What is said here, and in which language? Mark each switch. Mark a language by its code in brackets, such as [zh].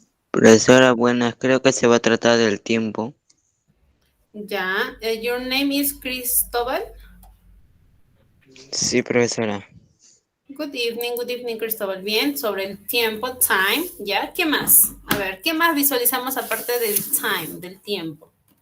[es] Profesora, buenas, creo que se va a tratar del tiempo. [en] Ya, your name is Cristóbal. [es] Sí, profesora. [en] Good evening, Cristóbal. [es] Bien, sobre el tiempo, time, ¿ya? ¿Qué más? A ver, ¿qué más visualizamos aparte del time, del tiempo?